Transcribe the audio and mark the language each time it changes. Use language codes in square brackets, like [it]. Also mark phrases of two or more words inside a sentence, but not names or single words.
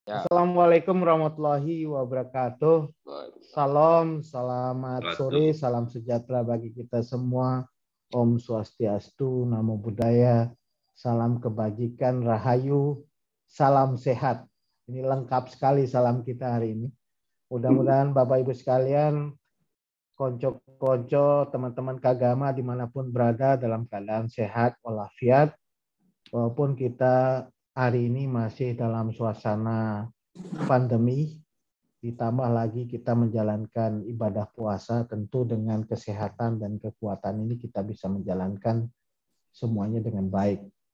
[id] Ya, [ar] السلام عليكم ورحمة الله وبركاته. [id] Salam, selamat Waduh. sore, salam sejahtera bagi kita semua. Om Swastiastu, Namo Buddhaya, salam kebajikan, rahayu, salam sehat. Ini lengkap sekali salam kita hari ini. Mudah-mudahan Bapak Ibu sekalian, konco-konco, teman-teman kagama dimanapun berada dalam keadaan sehat walafiat, walaupun kita hari ini masih dalam suasana pandemi, ditambah lagi kita menjalankan ibadah puasa, tentu dengan kesehatan dan kekuatan ini kita bisa menjalankan semuanya dengan baik.